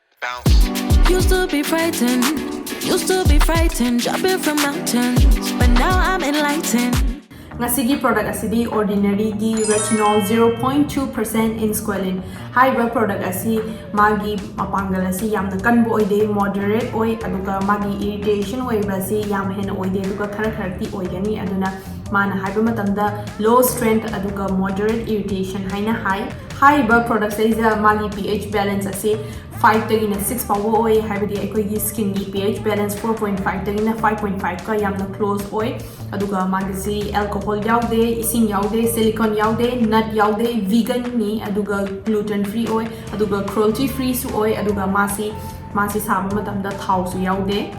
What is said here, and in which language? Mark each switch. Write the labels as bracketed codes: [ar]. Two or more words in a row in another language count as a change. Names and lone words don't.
[en] bounce. Used to be frightened, jumping from mountains, but now I'm enlightened. [mni] Ngasigi product asidi Ordinary Retinol 0.2% in Squalane. Haiba product asi magi mapangal asi yamna kanbo oide moderate oi aduga magi irritation oi basi yam hen oide aduga khara kharti oigani aduna mana haiba matamda [en] low strength [mni] aduga [en] moderate irritation [mni] haina haiba product is magi [en] pH balance [mni] asi 5 tagina 6 power oi haibadi aikoi skin gi [en] pH balance [mni] 4.5 tagina 5.5 ka yamna close oi aduga magisi alcohol yaude ising yaude silicone yaude nut yaude vegan ni aduga [en] gluten free [mni] oi aduga [en] cruelty free [mni] su oi aduga masi saba matamda thau su yaude